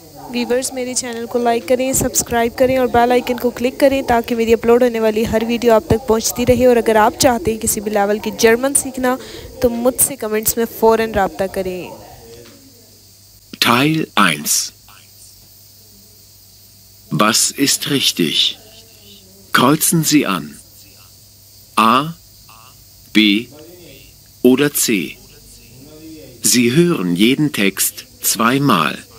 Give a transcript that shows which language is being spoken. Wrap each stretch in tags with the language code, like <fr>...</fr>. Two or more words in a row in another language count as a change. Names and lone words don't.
<hi>व्यूवर्स मेरे चैनल को लाइक करें, सब्सक्राइब करें और</hi> <en>bell icon</en> <hi>को क्लिक करें ताकि मेरी अपलोड होने वाली हर वीडियो आप तक पहुंचती रहे। और अगर आप चाहते हैं किसी भी लेवल की जर्मन सीखना तो मुझसे कमेंट्स में फ़ौरन रब्ता करें।</hi> <de>Teil 1. Was ist richtig? Kreuzen Sie an. A, B oder C. Sie hören jeden Text zweimal.</de>